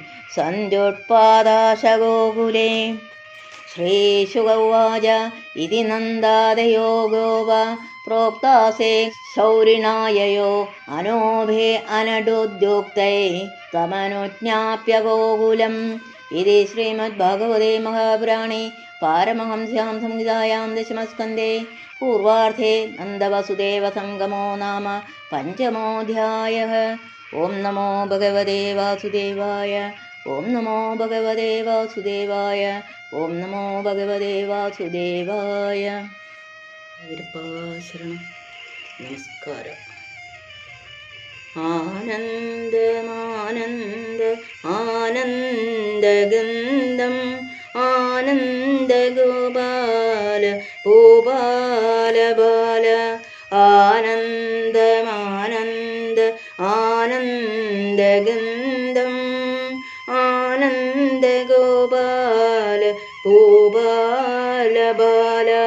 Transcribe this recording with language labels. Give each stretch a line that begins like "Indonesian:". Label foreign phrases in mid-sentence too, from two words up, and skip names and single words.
Sanskrit: सन्त्युत्पादाशगोकुले श्रीशुक उवाच इति नन्दादयो गोप प्रोक्तासे शौरिणाययो अनोभे अनडुद्युक्तै तमनुज्ञाप्य गोकुलम् इति श्रीमद्भागवते महापुराणे पारमहंस्यां संहितायां दशमस्कन्धे पूर्वार्धे नन्दवसुदेवसङ्गमो नाम पञ्चमोऽध्यायः। ॐ नमो भगवते वासुदेवाय। ॐ नमो भगवते वासुदेवाय। ॐ नमो भगवते वासुदेवाय।
Malayalam: ശരണം. നമസ്കാരം.
Sanskrit: ആനന്ദമാനന്ദ ആനന്ദഗന്ധം ആനന്ദഗോപാല ഗോപാല ബാല ആനന്ദമാനന്ദ ആനന്ദഗന്ധം ആനന്ദഗോപാല ഗോപാല ബാല